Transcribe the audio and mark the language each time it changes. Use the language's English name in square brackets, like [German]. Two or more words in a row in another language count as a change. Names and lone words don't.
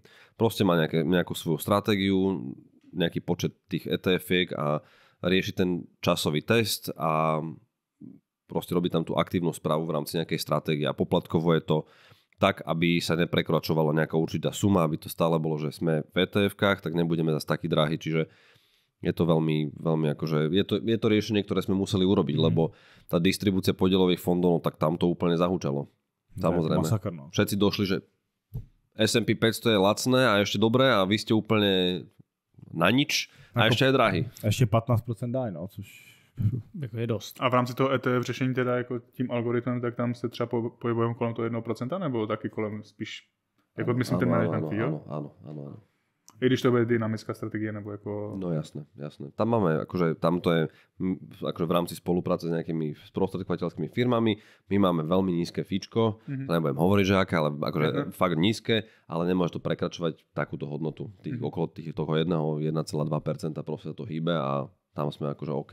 [Slovak] Proste má nejakú svoju stratégiu, nejaký počet tých ETF-iek a rieši ten časový test a proste robí tam tú aktívnu správu v rámci nejakej stratégie a poplatkovo je to tak, aby sa neprekročovala nejaká určitá suma, aby to stále bolo, že sme v ETF-kách, tak nebudeme zase takí drahí, čiže je to veľmi akože, je to riešenie, ktoré sme museli urobiť, lebo tá distribúcia podielových fondov, tak tam to úplne zahúčalo. Samozrejme. Všetci došli, že S&P 500 je lacné a ešte dobré a vy ste úplne na nič a ešte je drahý. Ešte 15% daj, no, [Czech] což jako je dost. A v rámci toho ETF řešení teda jako tím algoritmem, tak tam se třeba pohybujeme kolem toho 1%, nebo taky kolem spíš, jako myslím ten [English] management fee, [Czech] jo? [Slovak] Áno. [Czech] I když to bude dynamická strategie, nebo jako... [Slovak] No jasné. Tam máme, akože tam to je akože v rámci spolupráce s nejakými sprostredkovateľskými firmami, my máme veľmi nízke fíčko, nebudem hovoriť, že aké, ale akože fakt nízke, ale nemôže to prekračovať takúto hodnotu. Okolo toho 1,2% proste to hýbe a tam sme akože OK.